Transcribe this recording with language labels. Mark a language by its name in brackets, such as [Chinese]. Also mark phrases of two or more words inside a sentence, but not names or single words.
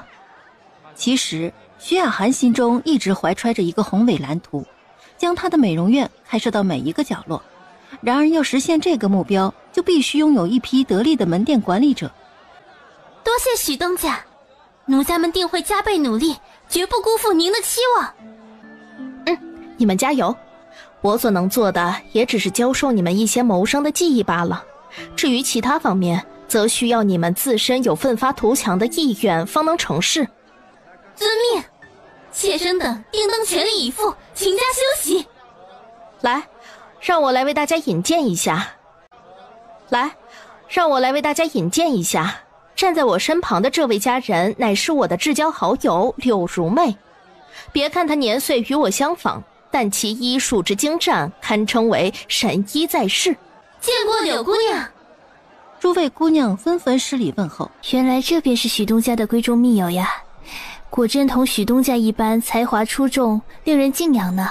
[Chinese] 其實徐雅涵心中一直懷揣着一個宏偉藍圖，將她的美容院開設到每一個角落。然而要實現這個目標，就必須擁有一批得力的門店管理者。多謝許東家，奴家們定會加倍努力，絕不辜負您的期望。你們加油！我所能做的也只是教授你們一些謀生的技藝罷了。至於其他方面，則需要你們自身有奮發圖強的意願方能成事。遵命，妾身等定当全力以赴，請假休息。来，让我来為大家引薦一下。站在我身旁的這位佳人，乃是我的至交好友柳如媚。別看她年歲與我相仿，但其醫術之精湛，堪稱為神醫在世。見過柳姑娘。諸位姑娘紛紛施禮問候。原來這便是許東家的閨中密友呀，果真同許東家一般才華出眾，令人敬仰呢。